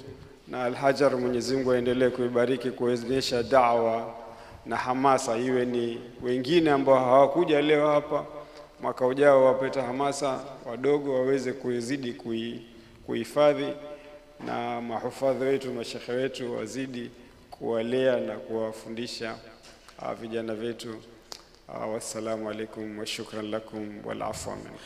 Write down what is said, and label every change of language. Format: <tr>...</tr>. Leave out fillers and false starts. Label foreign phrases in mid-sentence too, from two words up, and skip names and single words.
<sw>Na Al-Hajar Mwenyezi Mungu aendelee kuibariki, kuwezesha da'wa na hamasa, iwe ni wengine ambao hawakuja leo hapa, mwaka ujao wapata hamasa, wadogo waweze kuzidi kuhifadhi, na mahufadhi wetu, mashekhe wetu wazidi kuwalea na kuwafundisha vijana wetu.</sw> <ar>والسلام عليكم وشكرا لكم والعفو منكم.</ar>